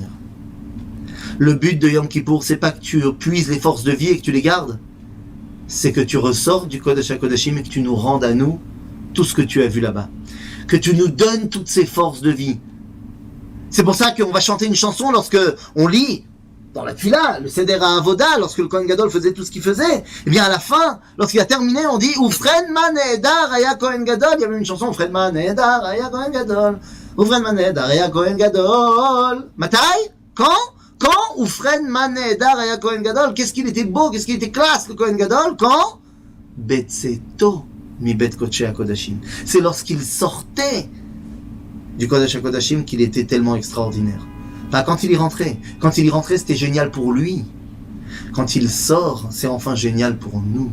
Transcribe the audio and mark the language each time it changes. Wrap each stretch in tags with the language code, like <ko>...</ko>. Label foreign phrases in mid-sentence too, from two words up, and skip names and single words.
<fr>Le but de Yom Kippour, c'est pas que tu puises les forces de vie et que tu les gardes, c'est que tu ressors du</fr> <he>קודש הקודשים</he> <fr>et que tu nous rendes à nous tout ce que tu as vu là-bas. Que tu nous donnes toutes ces forces de vie. C'est pour ça qu'on va chanter une chanson lorsque on lit dans la Tfila, le</fr> <he>סדר העבודה,</he> <fr>lorsque le Kohen Gadol faisait tout ce qu'il faisait, eh bien à la fin, lorsqu'il a terminé, on dit</fr> <he>אופרן מה נהדר היה כהן גדול.</he> <fr>Il y avait une chanson</fr> <he>אופרן מה נהדר היה כהן גדול. אופרן מה נהדר היה כהן גדול. מתי? Quand אופרן מה נהדר היה כהן גדול,</he> <fr>qu'est-ce qu'il était beau, qu'est-ce qu'il était classe le</fr> <he>כהן גדול? Quand בצאתו מי בית קודש הקודשים.</he> <fr>C'est lorsqu'il sortait du</fr> <he>קודש הקודשים</he> <fr>qu'il était tellement extraordinaire. Pas quand il y rentrait. Quand il y rentrait, c'était génial pour lui. Quand il sort, c'est enfin génial pour nous.</fr>